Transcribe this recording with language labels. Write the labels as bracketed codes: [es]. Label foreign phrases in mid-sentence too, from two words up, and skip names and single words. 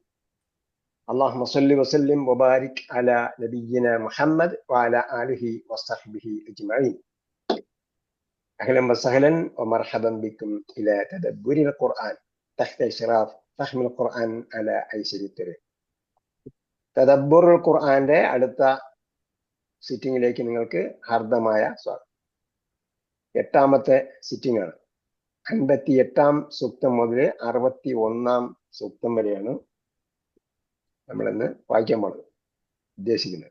[ar] اللهم صل وسلم وبارك على نبينا محمد وعلى آله وصحبه أجمعين. أهلا وسهلا ومرحبا بكم إلى تدبر القرآن تحت إشراف فهم القرآن على أيسر الطريق. [ml] തദബ്ബുർ ഖുർആന്റെ അടുത്ത സിറ്റിംഗിലേക്ക് നിങ്ങൾക്ക് ഹാർദമായ സ്വാഗതം. 8ാമത്തെ സിറ്റിംഗ് ആണ്. 58ാം സൂക്തം മുതൽ 61ാം സൂക്തം വരെയാണ് നമ്മളിന്ന് വായിക്കാൻ പോകുന്നത്, ഉദ്ദേശിക്കുന്നത്.